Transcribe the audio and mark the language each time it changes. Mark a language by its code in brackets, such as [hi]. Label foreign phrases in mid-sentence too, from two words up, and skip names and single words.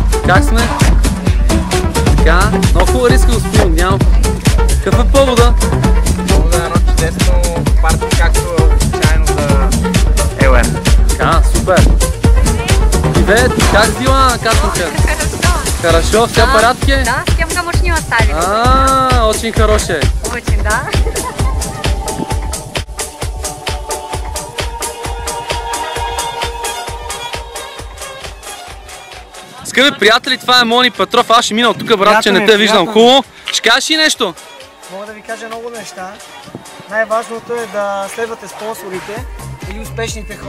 [bg] Как сме? Така, много хубава риска, господин Огнянов. Какъв е повода? Повода е едно чудесно парти, както обичайно за ЕЛР. Така, супер. [ru] Привет, как дела, Катенька? Хорошо, все в порядке? Да, с кем домашнего оставили. Очень хорошее. Очень, да. [bg] Скъпи приятели, това е Мони Петров. Аз ще мина от тук, брат, че не те виждам. Хубаво. Ще кажеш ли нещо? Мога да ви кажа много неща. Най-важното е да следвате спонсорите или успешните хора.